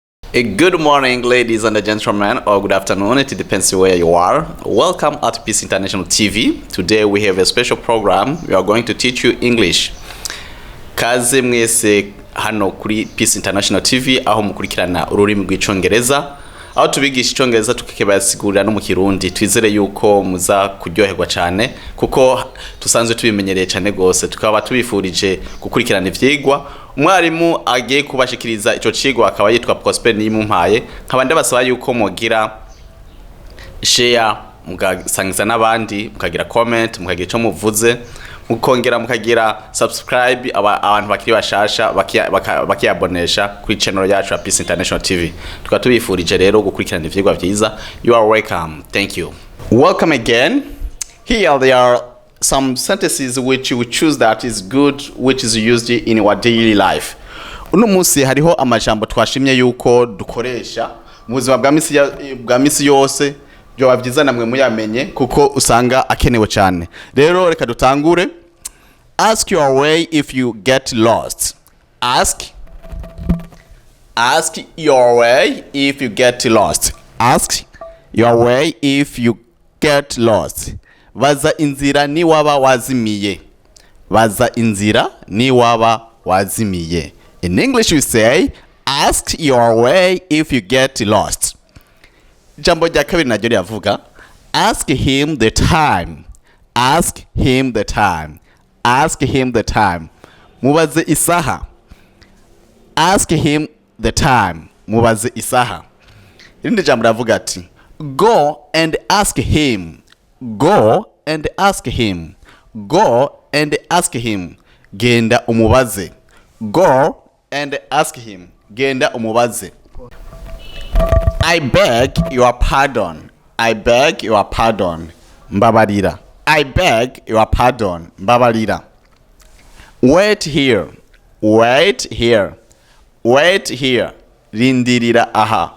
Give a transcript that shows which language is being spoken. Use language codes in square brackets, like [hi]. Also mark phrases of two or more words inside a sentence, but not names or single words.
[en] Good morning, ladies and gentlemen, or good afternoon. It depends where you are. Welcome at Peace International TV. Today we have a special program. We are going to teach you English. [rn] Kaze mwese hano kuri Peace International TV aho mukurikirana ururimi rw'icongereza. Aho tubigisha icongereza tukibasigurira no mu kirundi. Twizere yuko muza kuryoherwa cyane kuko tusanzwe tubimenyereye cyane gose. Tukaba tubifurije gukurikirana ivyigwa. Umwarimu agiye kubashikiriza ico cigwa akaba yitwa Prosper Niyimumpaye. Nkaba ndabasaba yuko mugira share, mugasangiza n'abandi, mukagira comment, mukagira ico muvuze, mukongera mukagira subscribe abantu bakiri bashasha bakiyabonesha kuri channel yacu ya Peace International TV. Tukaba tubifurije rero gukurikirana ivyigwa vyiza. [en] You are welcome. Thank you. Welcome again. Here there are some sentences which you choose that is good, which is used in our daily life. [rn] Uno munsi hariho amajambo twashimye yuko dukoresha mu buzima bwa misi yose, byo bavyiza namwe muyamenye kuko usanga akenewe cyane. Rero reka dutangure. [en] Ask your way if you get lost. Ask your way if you get lost. Ask your way if you get lost. [rn] Baza inzira ni waba wazimiye. Baza inzira ni waba wazimiye. [en] In English we say, ask your way if you get lost. [rn] Jambo rya kabiri naryo ryavuga, [en] ask him the time. Ask him the time. Ask him the time. [rn] Mubaze isaha. [en] Ask him the time. [rn] Mubaze isaha. Irindi jambo ravuga ati, [en] go and ask him. Go and ask him. Go and ask him. [rn] Genda umubaze. [en] Go and ask him. [rn] Genda umubaze. [en] I beg your pardon. I beg your pardon. Mbabarira. I beg your pardon. Mbabarira. Wait here. Wait here. Wait here. [rn] Rindirira aha.